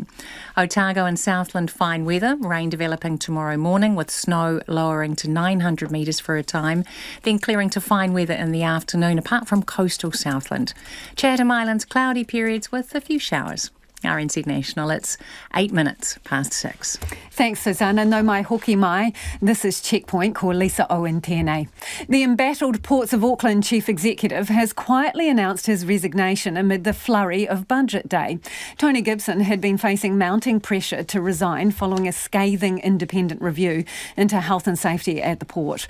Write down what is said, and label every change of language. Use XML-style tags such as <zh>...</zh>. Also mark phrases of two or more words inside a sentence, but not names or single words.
<en>Otago and Southland, fine weather, rain developing tomorrow morning with snow lowering to 900 metres for a time, then clearing to fine weather in the afternoon apart from coastal Southland. Chatham Islands, cloudy periods with a few showers. RNZ National, it's 8 minutes past 6.</en> <mi>Thanks, Susanna. No mai hoki mai.</mi> <en>This is Checkpoint,</en> <mi>ko Lisa Owen tēnei.</mi> <en>The embattled Ports of Auckland Chief Executive has quietly announced his resignation amid the flurry of Budget Day. Tony Gibson had been facing mounting pressure to resign following a scathing independent review into health and safety at the port.</en>